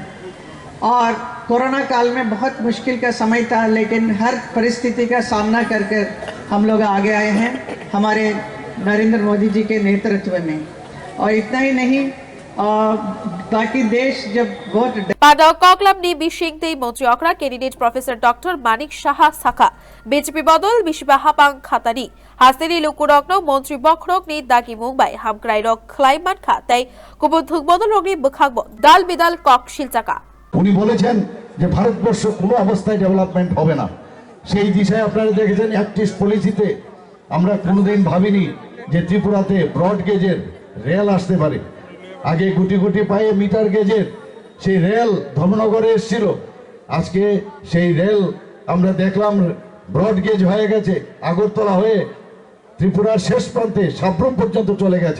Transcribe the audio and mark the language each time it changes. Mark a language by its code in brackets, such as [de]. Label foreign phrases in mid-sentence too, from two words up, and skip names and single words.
[hi] और कोरोना काल में बहुत मुश्किल का समय था, लेकिन हर परिस्थिति का सामना करके हम लोग आगे आए हैं हमारे नरेंद्र मोदी जी के नेतृत्व में। और इतना ही नहीं, बाकी देश जब वोट [trp] pada Koklam ni Bishing Tei Montri Okra candidate Professor Dr. Manik Shaha Saka BJP Bodol Bishiba Hapang Khatani Hasteni Lukurokno Montri Bokrok ni Dagi Mumbai Hamkrai Rok Klaiman Khatai Kubuthuk Bodol Rogni Bukhagbo Dal Bidal Kok Shilchaka [bn] উনি বলেছেন যে ভারতবর্ষ কোনো অবস্থায় ডেভেলপমেন্ট হবে না। সেই দিশায় আপনারা দেখেছেন [en] active policyতে [bn] আমরা কোনোদিন ভাবিনি যে ত্রিপুরাতে [en] broad gaugeের [bn] রেল আসতে পারে। আগে গুটি গুটি পায়ে [en] meter gaugeের [bn] সেই রেল ধর্মনগরে এসেছিল, আজকে সেই রেল আমরা দেখলাম [en] broad gauge [bn] হয়ে গেছে, আগরতলা হয়ে ত্রিপুরার শেষ প্রান্তে সাব্রম পর্যন্ত চলে গেছে।